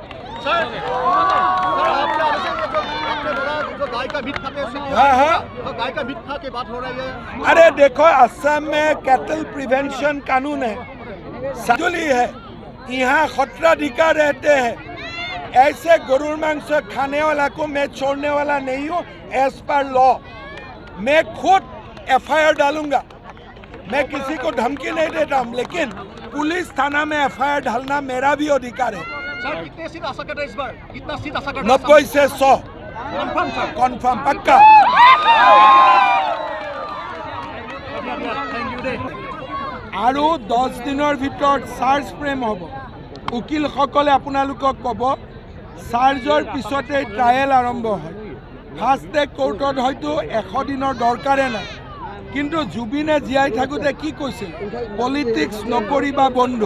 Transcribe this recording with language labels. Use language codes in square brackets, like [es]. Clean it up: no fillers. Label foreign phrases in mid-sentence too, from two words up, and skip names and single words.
[hi] अरे देखो असम में [en] cattle prevention [hi] कानून है साजुली है यहाँ खतराधिकार रहते हैं ऐसे गरुड़ मांस खाने वाला को मैं छोड़ने वाला नहीं हूँ [en] as per law [hi] मैं खुद FIR डालूंगा। मैं किसी को धमकी नहीं देता हूँ, लेकिन पुलिस थाना में FIR डालना मेरा भी अधिकार है। सर कितने सीट आ सकता है इस बार? कितना सीट आ सकता है? 90 से 100 कंफर्म सर। कन्फर्म पक्का। [as] আৰু 10 দিনৰ ভিতৰত [en] charge frame [as] হ'ব। উকিলসকলে আপোনালোকক ক'ব চাৰ্জৰ পিছতে ট্ৰায়েল আৰম্ভ হয়। [en] first day [as] কোৰ্টত হয়তো 100 দিনৰ দৰকাৰে নাই, কিন্তু জুবিনে জীয়াই থাকোঁতে কি কৈছিল, পলিটিক্স নকৰিবা বন্ধু।